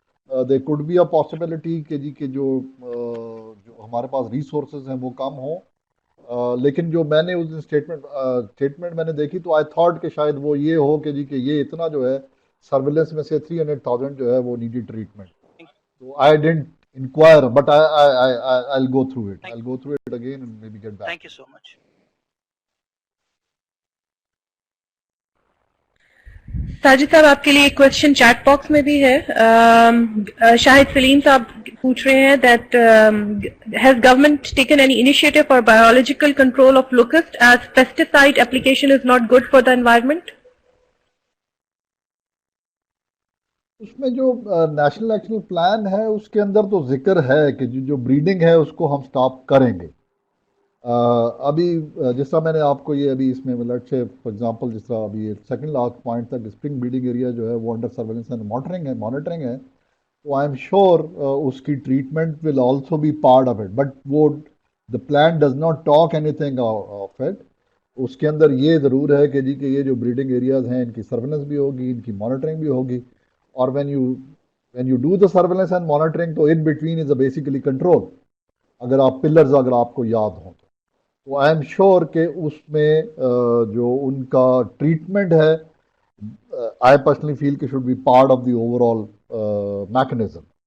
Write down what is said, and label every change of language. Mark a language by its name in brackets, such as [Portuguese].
[English] they could be a possibility [Urdu] کہ جی کہ جو ہمارے پاس ریسورسز ہیں وہ کم ہوں. لیکن جو میں نے اس دن اسٹیٹمنٹ میں نے دیکھی تو [English] I thought [Urdu] کہ شاید وہ یہ ہو کہ جی کہ یہ اتنا جو ہے سرویلنس میں سے 300,000 جو ہے وہ نیڈی ٹریٹمنٹ. [English] تو I didn't inquire, but I'll go through it. I'll go through it again and maybe get back. Thank you so much. [Urdu] ساجد صاحب آپ کے لیے ایک کوشچن چیٹ باکس میں بھی ہے. شاہد سلیم صاحب پوچھ رہے ہیں [English] That has government taken any initiative for biological control of locust as pesticide application is not good for the environment. [Urdu] اس میں جو نیشنل ایکشن پلان ہے اس کے اندر تو ذکر ہے کہ جو بریڈنگ ہے اس کو ہم سٹاپ کریں گے. ابھی جس طرح میں نے آپ کو یہ ابھی اس میں مطلب [English] for example [Urdu] جس طرح ابھی سیکنڈ لاسٹ پوائنٹ تک اسپرنگ بریڈنگ ایریا جو ہے وہ [English] under surveillance and monitoring [Urdu] ہے. [English] تو I am sure اس کی treatment will also be part of it, but وہ the plan does not talk any thing of it. [Urdu] اس کے اندر یہ ضرور ہے کہ جی کہ یہ جو بریڈنگ ایریاز ہیں ان کی سرویلنس بھی ہوگی، ان کی مانیٹرنگ بھی ہوگی. [English] اور when you do the surveillance and monitoring تو in between is a basically control. [Urdu] اگر آپ پلرز اگر آپ کو یاد ہوں تو [English] I am sure [Urdu] کہ اس میں جو ان کا ٹریٹمنٹ ہے [English] I personally feel [Urdu] کہ [English] Should be part of the overall mechanism.